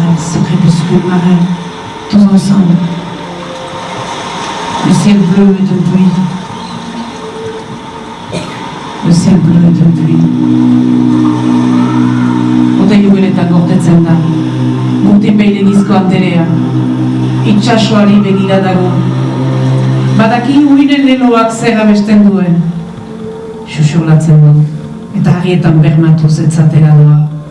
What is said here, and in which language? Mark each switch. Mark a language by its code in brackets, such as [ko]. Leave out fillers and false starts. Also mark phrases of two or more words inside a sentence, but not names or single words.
[fr] ce crépuscule marin, tous ensemble. Le ciel bleu de pluie. Le ciel bleu de pluie. [eu] Oteiluenetan gordetzen da, Gurtinbeirenizko anderea, itxasoari begira dago. Badaki urinen leloak zer abesten duen. Xuxurlatzen du, eta harrietan bermatuz etzatera doa.